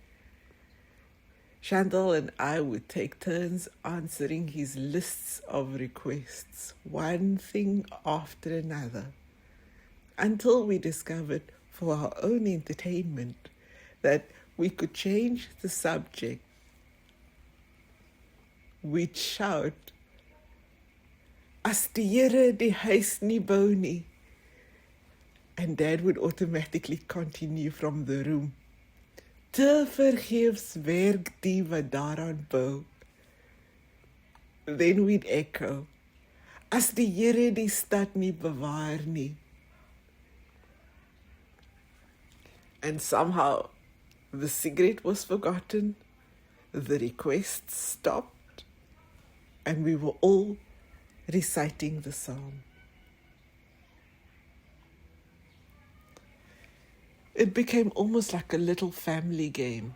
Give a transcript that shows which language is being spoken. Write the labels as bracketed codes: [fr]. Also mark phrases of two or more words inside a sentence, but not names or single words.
[en] Chantal and I would take turns answering his lists of requests, one thing after another, until we discovered, for our own entertainment, that we could change the subject. We'd shout, [af] "As die Here die huis nie bou nie," [en] and Dad would automatically continue from the room. [af] "Te vergeefs werk die wat daaraan bou." [en] Then we'd echo, [af] "As die Here die stad nie bewaar nie." [en] And somehow the cigarette was forgotten, the requests stopped, and we were all reciting the psalm. It became almost like a little family game.